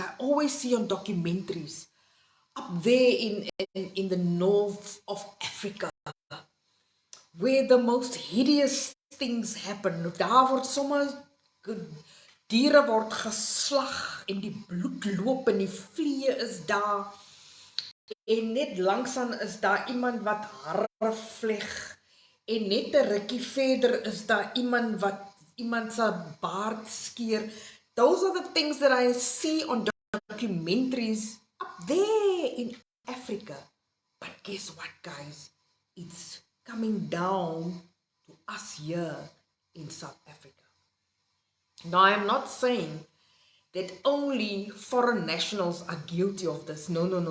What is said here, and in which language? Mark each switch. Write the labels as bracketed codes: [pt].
[en] I always see on documentaries up there in the north of Africa, where the most hideous things happen. [af] Daar word sommer diere word geslag en die bloed loop en die vliee is daar. En net langsaan is daar iemand wat hare vleg. En net 'n rukkie verder is daar iemand wat iemand se baard skeer. [en] Those are the things that I see on documentaries up there in Africa. But guess what, guys? It's coming down to us here in South Africa. Now, I'm not saying that only foreign nationals are guilty of this. No.